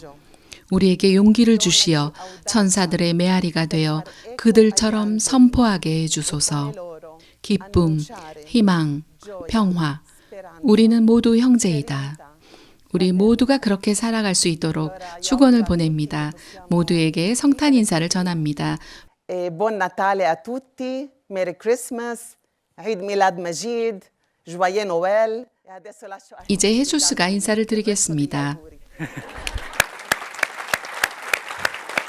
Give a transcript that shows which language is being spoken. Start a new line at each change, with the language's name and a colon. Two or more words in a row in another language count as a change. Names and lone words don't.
Korean: 우리에게 용기를 주시어 천사들의 메아리가 되어 그들처럼 선포하게 해주소서. 기쁨, 희망, 평화. 우리는 모두 형제이다. 우리 모두가 그렇게 살아갈 수 있도록 축원을 보냅니다. 모두에게 성탄 인사를 전합니다.
Italian: Buon Natale a tutti,
English: Merry Christmas,
Arabic: عيد ميلاد مجيد,
French: Joyeux Noël.
Korean: 이제 헤수스가 인사를 드리겠습니다.